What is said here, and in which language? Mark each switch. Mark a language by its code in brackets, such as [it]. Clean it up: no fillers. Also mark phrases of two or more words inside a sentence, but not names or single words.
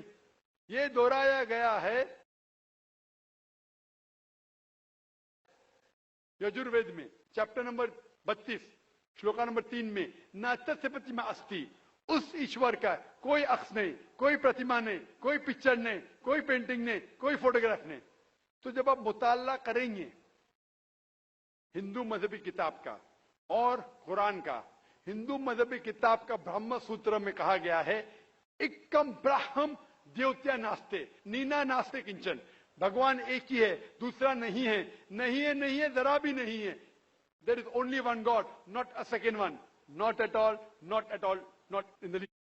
[ur] یہ دہرایا گیا ہے یجوروید میں [en] chapter number [ur] 32 شلوکا نمبر 3 میں [sa] नातस्य प्रतिमा अस्ति, [ur] اس ایشور کا کوئی عکس نہیں, کوئی پرتیما نہیں, کوئی پکچر نہیں, کوئی پینٹنگ نہیں, کوئی فوٹوگراف نہیں. تو جب آپ مطالعہ کریں گے ہندو مذہبی کتاب کا اور قرآن کا, ہندو مذہبی کتاب کا برہم سوتر میں کہا گیا ہے [sa] एकं ब्रह्म द्वितीय नास्ते नेना नास्ते किंचन, [ur] بھگوان ایک ہی ہے, دوسرا نہیں ہے, نہیں ہے, نہیں ہے, ذرا بھی نہیں ہے. [en] There is only one God, not a second one, not at all, not at all, not in the